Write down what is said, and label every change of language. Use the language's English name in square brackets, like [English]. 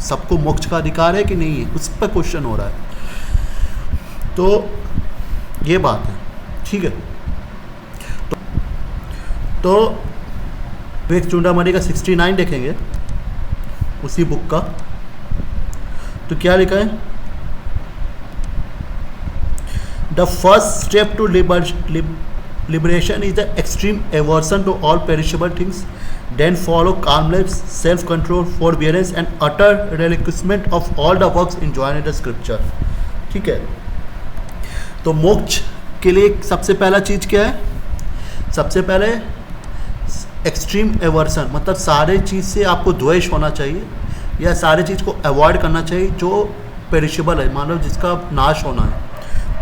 [Hindi] सबको मोक्ष का अधिकार है कि नहीं है, उस पर क्वेश्चन हो रहा है। तो ये बात है। ठीक है, तो विवेक चूड़ामणि का 69 देखेंगे उसी बुक का, तो क्या लिखा है? [English] The first step to liberation is the extreme aversion to all perishable things. Then follow calmness, self-control, forbearance and utter relinquishment of all the works enjoined in the scripture. [Hindi] ठीक है, तो मोक्ष के लिए सबसे पहला चीज़ क्या है? सबसे पहले एक्सट्रीम एवर्सन, मतलब सारे चीज़ से आपको द्वेष होना चाहिए या सारे चीज़ को अवॉइड करना चाहिए जो पेरिशेबल है, मानो जिसका नाश होना है।